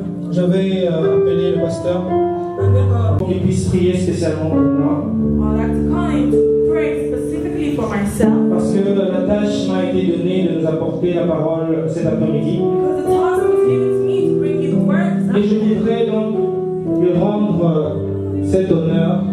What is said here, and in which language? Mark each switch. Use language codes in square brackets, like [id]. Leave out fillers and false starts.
[fr] Je vais appeler le pasteur pour qu'il puisse prier spécialement pour moi. [en] I'd like to call him to pray specifically for myself. [fr] Parce que la tâche m'a été donnée de nous apporter la parole cet après-midi. [en] Because the task was given to me to bring you the words. [fr] Et je voudrais donc lui rendre cet honneur.